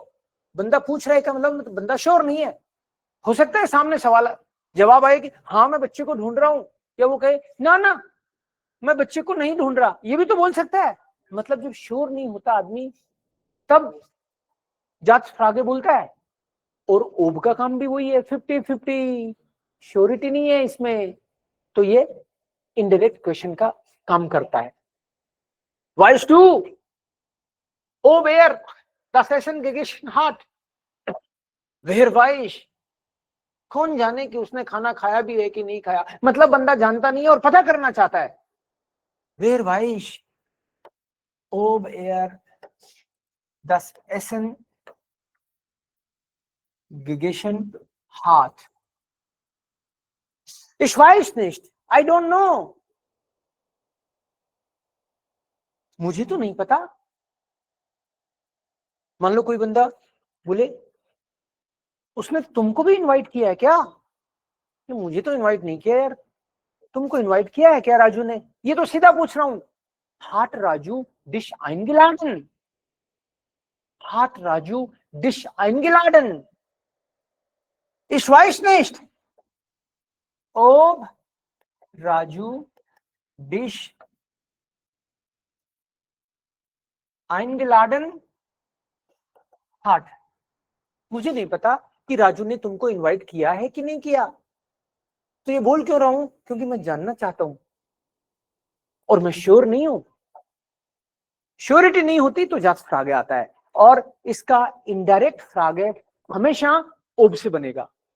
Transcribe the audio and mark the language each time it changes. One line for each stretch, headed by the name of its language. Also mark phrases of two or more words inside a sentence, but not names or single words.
Hindi: बंदा पूछ रहा है का मतलब बंदा श्योर नहीं है। हो सकता है सामने सवाल जवाब आए कि हाँ मैं बच्चे को ढूंढ रहा हूं, या वो कहे ना ना मैं बच्चे को नहीं ढूंढ रहा, ये भी तो बोल सकता है। मतलब जब श्योर नहीं होता आदमी तब जांच फ्रागे बोलता है। और ओब का काम भी वही है, 50-50 श्योरिटी नहीं है इसमें, तो ये
English: indirect question
Hindi: का काम करता है।
German: Weißt du ob das Essen gegessen hat? Wer weiß,
Hindi: कौन जाने कि उसने खाना खाया भी है कि नहीं खाया। मतलब बंदा जानता नहीं है और पता करना चाहता है।
German: Wer weiß ob das Essen gegessen hat? Ich weiß nicht,
English: I don't know,
Hindi: मुझे तो नहीं पता। मान लो कोई बंदा बोले उसने तुमको भी इनवाइट किया है क्या? मुझे तो इनवाइट नहीं किया यार, तुमको इनवाइट किया है क्या राजू ने? ये तो सीधा पूछ रहा हूं।
German: hat Raju dich eingeladen? hat Raju dich eingeladen? Ich weiß nicht ob Raju dich eingeladen hat?
Hindi: मुझे नहीं पता कि राजू ने तुमको इनवाइट किया है कि नहीं किया। तो ये बोल क्यों रहा हूं? क्योंकि मैं जानना चाहता हूं और मैं श्योर नहीं हूं। श्योरिटी नहीं होती तो जांच फ्रागे आता है, और इसका इनडायरेक्ट फ्रागे हमेशा ओब से बनेगा।